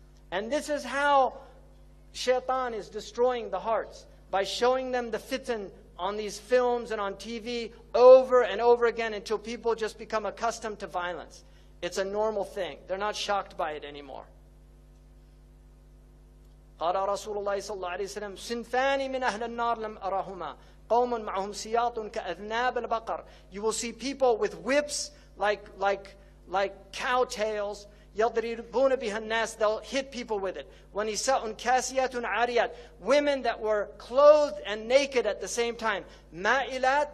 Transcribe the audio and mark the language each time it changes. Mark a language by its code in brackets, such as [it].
[en] And this is how shaitan is destroying the hearts, by showing them the fitan on these films and on TV over and over again until people just become accustomed to violence. It's a normal thing. They're not shocked by it anymore. [ar] قال رسول الله صلى الله عليه وسلم صنفان من أهل النار لم أرهما قَوْمٌ مَعَهُمْ سِيَاطٌ كَأَذْنَابِ الْبَقَرِ. [en] You will see people with whips like cow tails. [ar] يَضْرِبُونَ بِهَا النَّاسِ. [en] They'll hit people with it. [ar] وَنِسَاءٌ كَاسِيَاتٌ عَارِيَاتٌ. [en] Women that were clothed and naked at the same time. [ar] مَائِلَات.